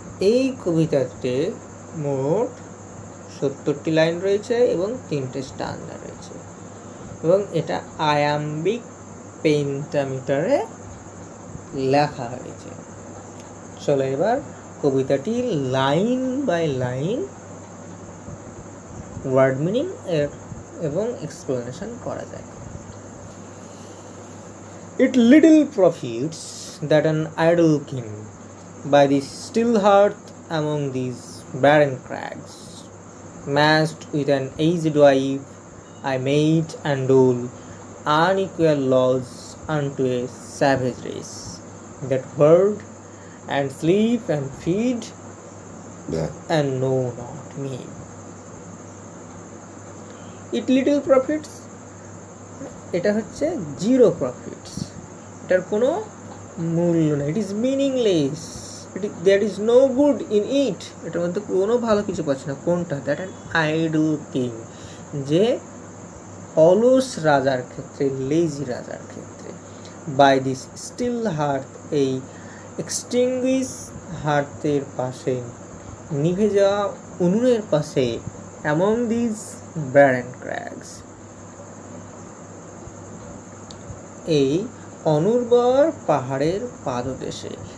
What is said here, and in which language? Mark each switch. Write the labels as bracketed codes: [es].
[bn] এই কবিতাতে মোট 70টি লাইন রয়েছে এবং 3টে স্ট্যান্জা রয়েছে এবং এটা আয়াম্বিক পেন্টামিটারে লেখা হয়েছে। চলো এবার কবিতাটি line by line word meaning এবং এক্সপ্লেনেশন করা যায়। [en] It little profits that an idle king by the still hearth among these barren crags, matched with an aged wife, I made and dole unequal laws unto a savage race that bird and sleep and feed and know not me. It little profits, [bn] এটা হচ্ছে zero profits, এটার কোনো মূল্য নেই, [en] it is meaningless, that is no good in it, [bn] এটার মধ্যে কোনো ভালো কিছু পাচ্ছে না। কোনটা? [en] that an idle king, [bn] যে অলস রাজার ক্ষেত্রে, লেজি রাজার ক্ষেত্রে, [en] by this still hearth, [bn] এই এক্সটিংগুইশ হার্থের পাশে, নিভে যাওয়া উনুনের পাশে, [en] among this barren crags, [bn] এই অনুর্বর পাহাড়ের পাদদেশে।